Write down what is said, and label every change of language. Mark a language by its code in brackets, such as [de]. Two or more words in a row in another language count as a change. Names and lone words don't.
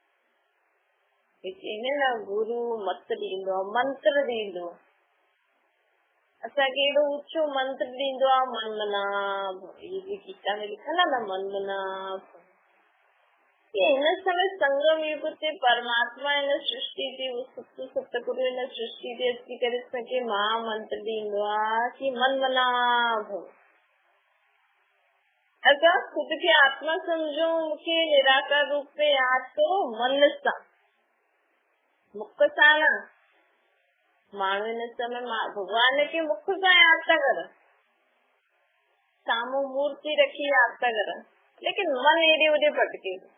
[sd] गुरु मत ॾींदो आहे, मंत्र ॾींदो आहे, असांखे एॾो ऊचो मंत्र ॾींदो आहे, [sa] मन मना [sd] गीता में लिखल आहे न, [sa] मन मना। [sd] हिन समय संगम युग ते परमात्मा हिन सृष्टि ते सतगुरु हिन सृष्टि ते अची करे असांखे महामंत्र ॾींदो आहे कि [sa] मन मना भव। [sd] असां ख़ुदि खे आत्मा सम्झो, मूंखे निराकार रूप में यादि करो मन सां, मुख सां न। माण्हू हिन समय भगवान खे मुख सां यादि था करनि, साम्हूं मूर्ति रखी यादि था करनि, लेकिन मन हेॾे होॾे भटके।